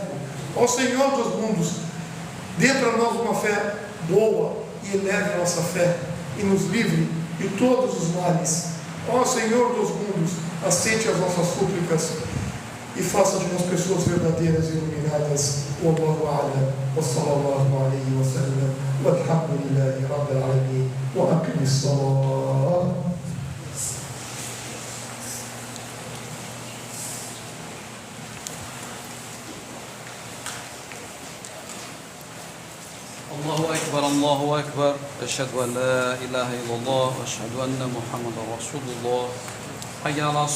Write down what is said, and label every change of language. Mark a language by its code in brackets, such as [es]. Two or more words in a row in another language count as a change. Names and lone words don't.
[pt] Ó Senhor dos mundos, dê para nós uma fé boa e eleve a nossa fé e nos livre de todos os males. Ó Senhor dos mundos, aceite as nossas súplicas e faça de nós pessoas verdadeiras e iluminadas. [ar] والله أعلم وصلى الله عليه وسلم والحمد لله رب العالمين وأقم الصلاة. الله أكبر الله أكبر أشهد أن لا إله إلا الله وأشهد أن محمدا رسول الله حي على الصلاة.